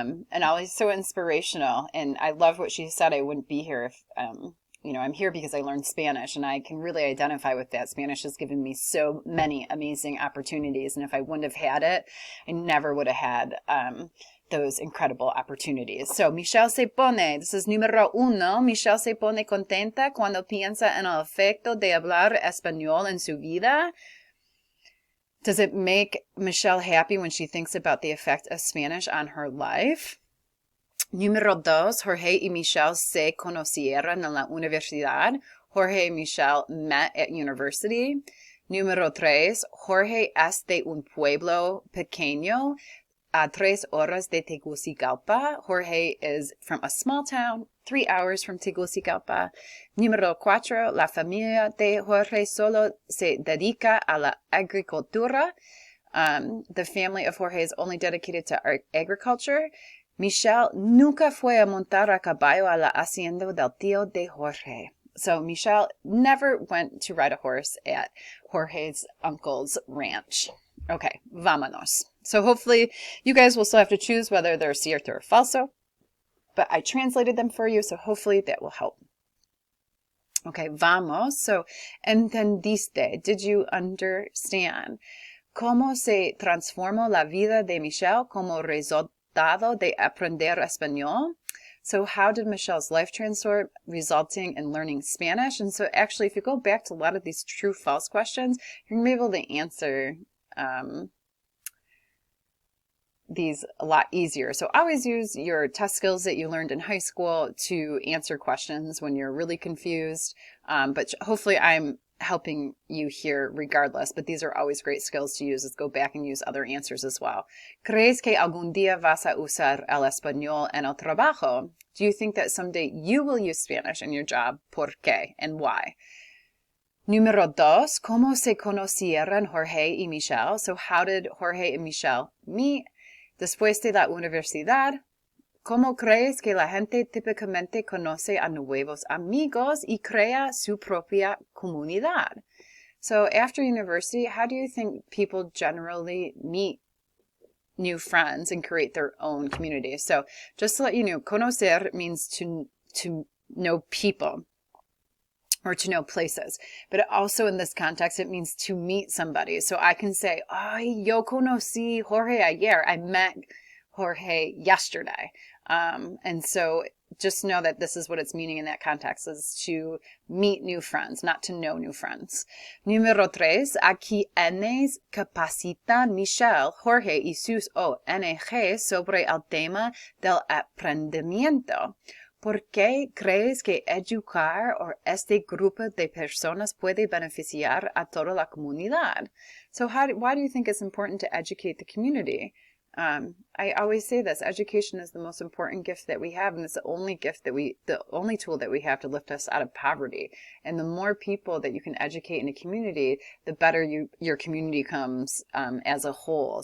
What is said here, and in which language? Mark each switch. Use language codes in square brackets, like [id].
[en] And always so inspirational. And I love what she said. I wouldn't be here if, I'm here because I learned Spanish, and I can really identify with that. Spanish has given me so many amazing opportunities, and if I wouldn't have had it, I never would have had those incredible opportunities. [es] So Michelle se pone, [en] this is [es] número uno, Michelle se pone contenta cuando piensa en el efecto de hablar español en su vida. [en] Does it make Michelle happy when she thinks about the effect of Spanish on her life? [es] Número dos, Jorge y Michelle se conocieron en la universidad. Jorge y Michelle [en] met at university. [es] Número tres, Jorge es de un pueblo pequeño a 3 horas de Tegucigalpa. [en] Jorge is from a small town, 3 hours from Tegucigalpa. [es] Número 4, la familia de Jorge solo se dedica a la agricultura. [en] The family of Jorge is only dedicated to agriculture. [es] Michelle nunca fue a montar a caballo a la hacienda del tío de Jorge. [en] So Michelle never went to ride a horse at Jorge's uncle's ranch. Okay, [es] vámonos. [en] So hopefully you guys will still have to choose whether they're cierto or falso, but I translated them for you, so hopefully that will help. Okay, vamos. So, entendiste? Did you understand? [es] ¿Cómo se transformó la vida de Michelle como resultado de aprender español? [en] So how did Michelle's life transform, resulting in learning Spanish? And so actually, if you go back to a lot of these true-false questions, you're going to be able to answer these a lot easier. So always use your test skills that you learned in high school to answer questions when you're really confused. But hopefully I'm helping you here regardless, but these are always great skills to use. Let's go back and use other answers as well. [es] ¿Crees que algún día vas a usar el español en el trabajo? [en] Do you think that someday you will use Spanish in your job? [es] ¿Por qué? [en] And why? [es] Número dos, ¿cómo se conocieron Jorge y Michelle? [en] So how did Jorge and Michelle meet? [es] Después de la universidad, ¿cómo crees que la gente típicamente conoce a nuevos amigos y crea su propia comunidad? [en] So after university, how do you think people generally meet new friends and create their own community? So just to let you know, conocer means to know people or to know places. But also in this context, it means to meet somebody. So I can say, [es] ay, yo conocí Jorge ayer. [en] I met Jorge yesterday. And so just know that this is what it's meaning in that context, is to meet new friends, not to know new friends. [es] Número tres, ¿a quiénes capacitan Michelle, Jorge y sus ONG sobre el tema del aprendimiento? ¿Por qué crees que educar o este grupo de personas puede beneficiar a toda la comunidad? [en] So why do you think it's important to educate the community? I always say this, education is the most important gift that we have, and it's the only tool that we have to lift us out of poverty. And the more people that you can educate in a community, the better your community comes as a whole.